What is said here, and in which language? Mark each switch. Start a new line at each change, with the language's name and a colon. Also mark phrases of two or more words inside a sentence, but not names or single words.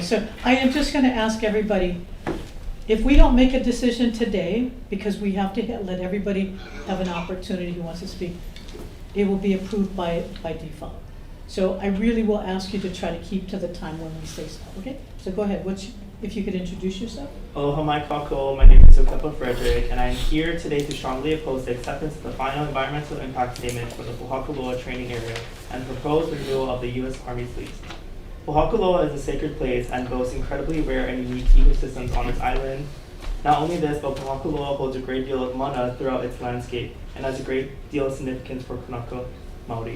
English: So I am just going to ask everybody, if we don't make a decision today, because we have to let everybody have an opportunity who wants to speak, it will be approved by default. So I really will ask you to try to keep to the time when we say stuff, okay? So go ahead. If you could introduce yourself.
Hawaiian: Aloha mai kākou,
English: my name is Ahupua Frederick, and I am here today to strongly oppose the acceptance of the final environmental impact statement for the PŌHAKULOA training area and proposed renewal of the U.S. Army's lease. PŌHAKULOA is a sacred place and boasts incredibly rare and unique ecosystems on its island. Not only this, but PŌHAKULOA holds a great deal of mana throughout its landscape and has a great deal of significance for Kanaka Maori.